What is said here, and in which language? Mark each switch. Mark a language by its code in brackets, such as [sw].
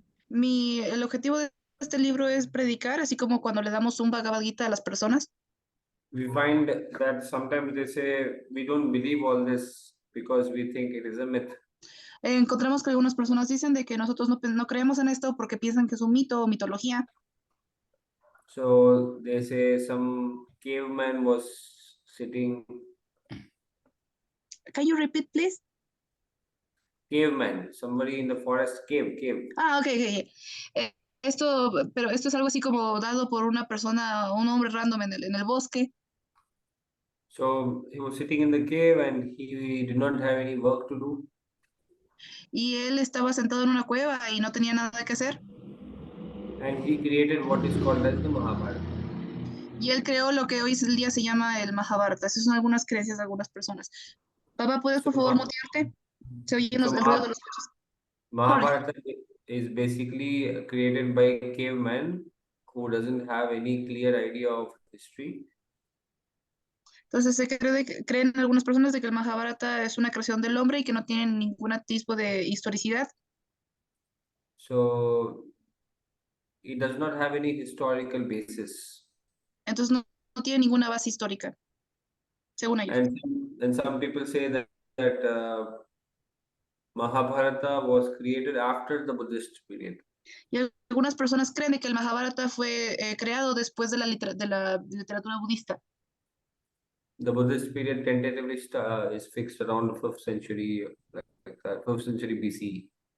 [es] El objetivo de este libro es predicar, así como cuando le damos un Bhagavad Gita a las personas. [en] We find that sometimes they say we don't believe all this because we think it is a myth. [es] Encontramos que algunas personas dicen de que nosotros no creemos en esto porque piensan que es un mito o mitología. [en] So they say some caveman was sitting. Can you repeat, please? Caveman, somebody in the forest, cave. Okay. [es] Pero esto es algo así como dado por una persona, un hombre random en el bosque. [en] So he was sitting in the cave and he did not have any work to do. [es] Y él estaba sentado en una cueva y no tenía nada que hacer. [en] And he created what is called as the Mahabharata. [es] Y él creó lo que hoy en día se llama el Mahabharata. Esas son algunas creencias de algunas personas. Papá, ¿puedes por favor mutearte? Se oyen el ruido de los coches. [en] Mahabharata is basically created by a caveman who doesn't have any clear idea of history. [es] Entonces creen algunas personas de que el Mahabharata es una creación del hombre y que no tiene ningún tipo de historicidad. [en] So it does not have any historical basis. [es] Entonces no tiene ninguna base histórica, según ellos. [en] And some people say that Mahabharata was created after the Buddhist period. [es] Y algunas personas creen que el Mahabharata fue creado después de la literatura budista. [en] The Buddhist period tentatively is fixed around the 5th century, like that, 5th century BC.